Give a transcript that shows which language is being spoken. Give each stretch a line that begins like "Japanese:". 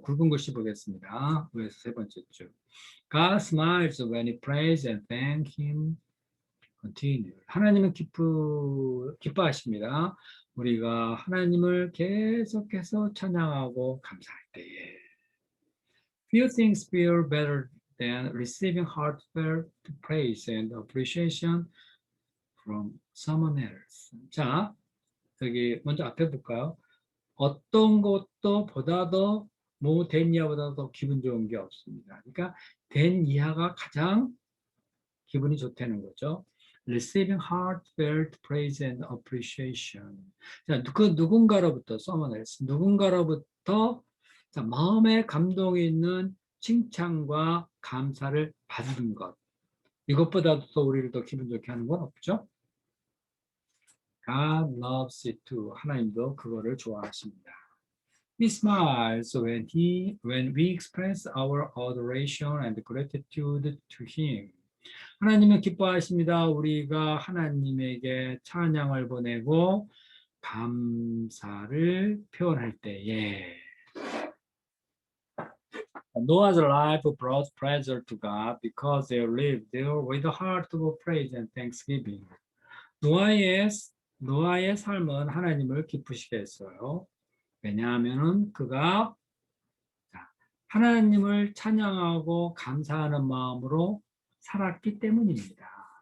Korean: 굵은 글씨 보겠습니다. 위에서 세 번째 줄.
English: God smiles when we praise and thank Him. Continue.
Korean: 하나님은 기뻐하십니다. 우리가 하나님을 계속해서 찬양하고 감사할 때에.
English: Few things feel better than receiving heartfelt praise and appreciation from someone else.
Korean: 자, 여기 먼저 앞에 볼까요? 어떤 것도 보다 더 된 이하보다 더 기분 좋은 게 없습니다. 그러니까 된 이하가 가장 기분이 좋다는 거죠.
English: Receiving heartfelt praise and appreciation.
Korean: 자, 그 누군가로부터
English: someone else,
Korean: 누군가로부터 자, 마음에 감동이 있는 칭찬과 감사를 받는 것. 이것보다도 또 우리를 더 기분 좋게 하는 건 없죠.
English: God loves it too.
Korean: 하나님도 그거를 좋아하십니다.
English: He smiles when we express our adoration and gratitude to Him.
Korean: 하나님은 기뻐하십니다. 우리가 하나님에게 찬양을 보내고 감사를 표현할 때에.
English: Noah's life brought pleasure to God because they lived there with a heart of praise and thanksgiving.
Korean: 노아의, 노아의 삶은 하나님을 기쁘시게 했어요. 왜냐하면 그가 하나님을 찬양하고 감사하는 마음으로 살았기 때문입니다.